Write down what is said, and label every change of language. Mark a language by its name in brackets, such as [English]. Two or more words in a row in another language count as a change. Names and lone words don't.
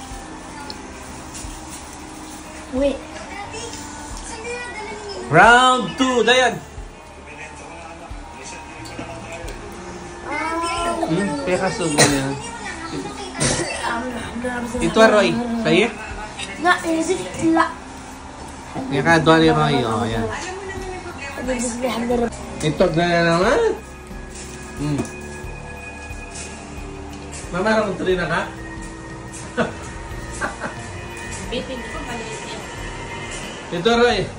[French] Oui. [Filipino] Round 2, Dayan. Pekas mo na yan. Ito, Roy. Sa'yo? [French] Non, c'est là. [Filipino] Yakadwa ni Roy. O, yan. Ito na naman. Mama, round 3 na ka? Ito, Roy.